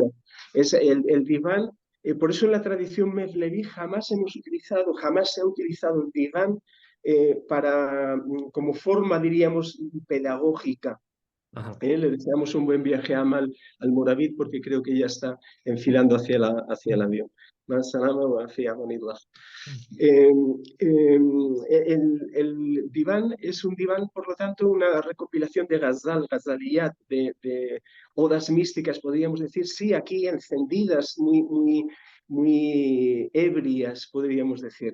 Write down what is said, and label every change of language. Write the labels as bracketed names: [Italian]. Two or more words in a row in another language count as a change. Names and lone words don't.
[Spanish] Es el diván por eso en la tradición mevleví jamás se ha utilizado el diván como forma, diríamos, pedagógica. Ajá. Le deseamos un buen viaje a Amal al Moravid porque creo que ya está enfilando hacia el avión. [Arabic] مع السلامة وفي أمان الله. [Spanish] Eh, eh, el diván es un diván, por lo tanto, una recopilación de Ghazaliyat, de odas místicas, podríamos decir, sí, aquí encendidas, muy ebrias, podríamos decir.